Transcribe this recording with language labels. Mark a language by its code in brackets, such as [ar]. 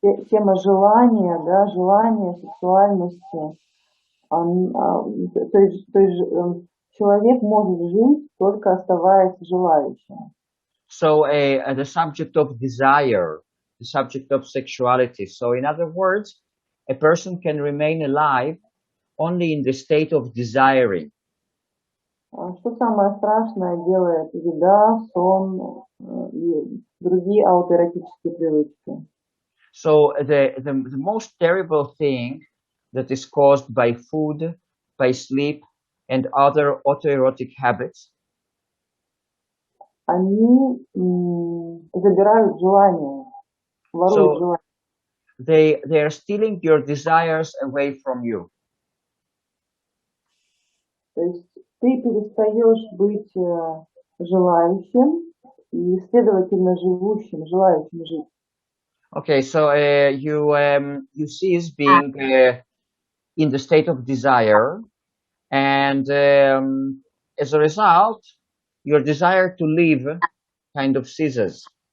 [ru] Тема желания, да, желания, сексуальности, то есть человек может жить, только оставаясь желающим. [en] So the subject of desire, the subject of sexuality. So in other words, a person can remain alive only in the state of desiring. [ru] Что самое страшное делает еда, сон и другие аутоэротические привычки? [en] So the most terrible thing that is caused by food, by sleep, and other autoerotic habits. [ru] Они забирают желание, воруют желание. [en] They are stealing your desires away from you. [ru] То есть ты перестаешь быть желающим и, следовательно, живущим, желающим жить. [en] Okay, so you cease being in the state of desire, and as a result, your desire to live kind of ceases.